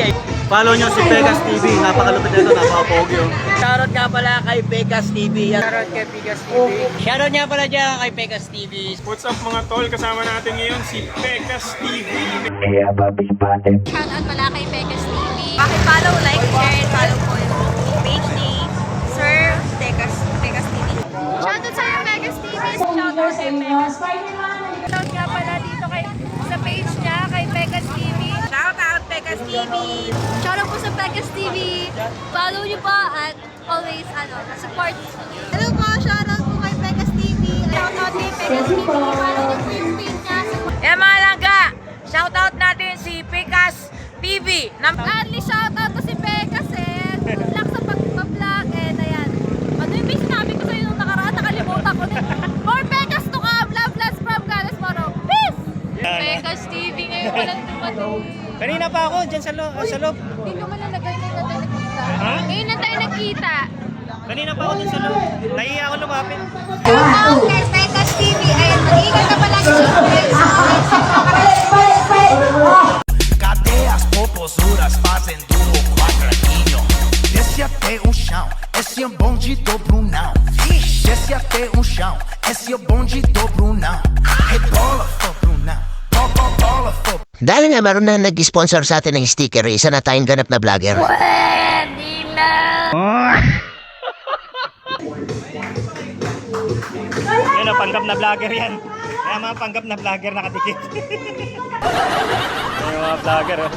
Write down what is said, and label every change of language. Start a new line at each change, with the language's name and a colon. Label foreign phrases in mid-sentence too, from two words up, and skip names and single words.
Filipino: Follow nyo si Pegas TV. Napakalupit nito, napaka-pogi. Shoutout nga pala kay Pegas TV. Shoutout kay Pegas TV. Shoutout nga pala dyan kay Pegas TV.
English: What's up
Filipino: mga tol? Kasama natin ngayon si Pegas TV. Shoutout pala kay Pegas TV. Paki-follow,
English: like, share, and follow
Filipino: po yung page ni Sir Pegas TV. Shoutout sa Pegas TV. Shoutout kay Pegas. Shoutout nga pala dito sa page niya kay Pegas TV. Shoutout Pegas TV. Shoutout po sa Pegas TV. Follow niyo po at
English: always support.
Filipino: Hello po, shoutout po kay Pegas TV. Shoutout kay Pegas TV. Follow niyo po yung page niya. Mga langga, shoutout natin si Pegas TV. Only shoutout ko si Pegas eh.
English: Good luck
Filipino: sa pag-vlog and ayan. Ano yung base sinabi ko sa'yo nung nakaraan, nakalimutan ko din.
English: More Pegas to come. Love, bless from Galas Moro.
Filipino: Peace! Pegas TV ngayon walang dumating. Kanina pa ako dyan sa loob. Hindi naman na nagkita. Ngayon na tayo nagkita. Kanina pa ako dyan sa loob. Nahiya ako lumapit. Shoutout kay Pegas TV. Ayan, mag-iingat ka pala sa
Portuguese: Cadê as popozuras fazendo o quadradinho? Desce até o chão, esse é o bonde do Brunão. Desce até o chão, esse é o bonde do Brunão. Rebola, for Brunão, bola, for.
Filipino: Dahil nga meron na nag-sponsor sa atin ng sticker, isa na tayong ganap na vlogger. Yan o, panggap na vlogger yan. Kaya mga panggap na vlogger nakadikit. Yan yung mga vlogger oh.